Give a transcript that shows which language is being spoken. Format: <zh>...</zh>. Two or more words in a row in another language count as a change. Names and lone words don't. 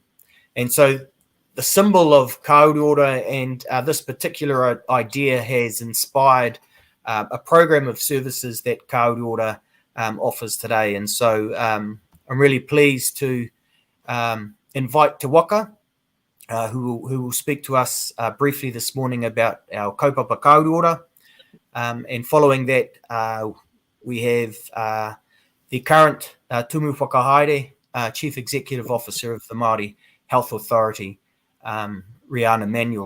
<en>And so the symbol of ka Uruora and this particular idea has inspired a program of services that ka Uruora offers today. And so I'm really pleased to invite Te Waka, who will speak to us briefly this morning about our kaupapa ka Uruora. And following that, we have the current</en> <mi>Tumu Whakahaere,</mi> <en>Chief Executive Officer of the Maori Health Authority, Riana Manuel.</en>